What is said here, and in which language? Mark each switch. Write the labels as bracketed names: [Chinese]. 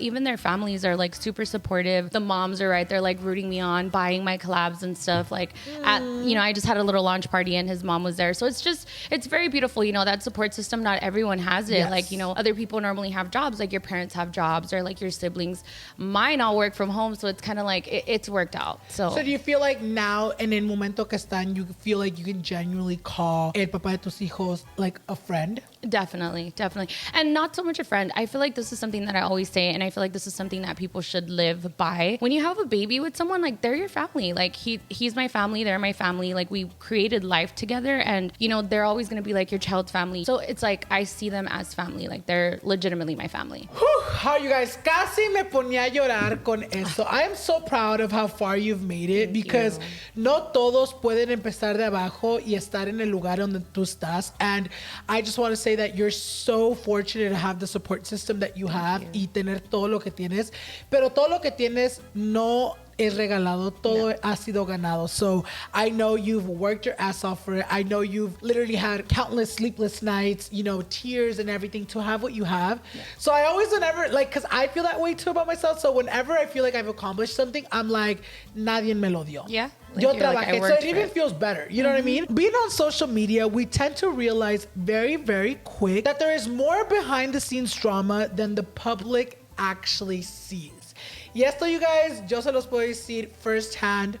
[English] Even their families are like super supportive. The moms are right there, like rooting me on, buying my collabs and stuff. Like you know, I just had a little launch party and his mom was there. So it's very beautiful. You know, that support system, not everyone has it. Like, you know, other people normally have jobs, like your parents have jobs or like your siblings. Mine all work from home. So it's kind of like, it's worked out. So do you feel like now, [Spanish] en el momento que están, [English] you feel like you can genuinely call [Spanish] el papá de tus hijos [English] like a friend? Definitely. And not so much a friend. I feel like this is something that I always say, and I feel like this is something that people should live by. When you have a baby with someone, like they're your family. Like he's my family, they're my family. Like we created life together, and you know, they're always going to be like your child's family. So it's like, I see them as family. Like they're legitimately my family. Whew, how you guys, [Spanish] casi me ponía a llorar con esto. [English] I am so proud of how far you've made it, because [Spanish] no todos pueden empezar de abajo y estar en el lugar donde tú estás. [English] And I just want to say that you're so fortunate to have the support system that you have [Spanish] y tener todo lo que tienes. Pero todo lo que tienes no es regalado, todo ha sido ganado. [English] So I know you've worked your ass off for it. I know you've literally had countless sleepless nights, you know, tears and everything to have what you have. So I always, whenever, like, because I feel that way too about myself. So whenever I feel like I've accomplished something, I'm like, [Spanish] nadie me lo dio. [English] Yeah. Like [Spanish] yo trabajé, [English] so it even feels better. You know what I mean? Being on social media, we tend to realize very, very quick that there is more behind the scenes drama than the public actually sees. [Spanish] Y esto, [English] you guys, [Spanish] yo se los puedo decir firsthand.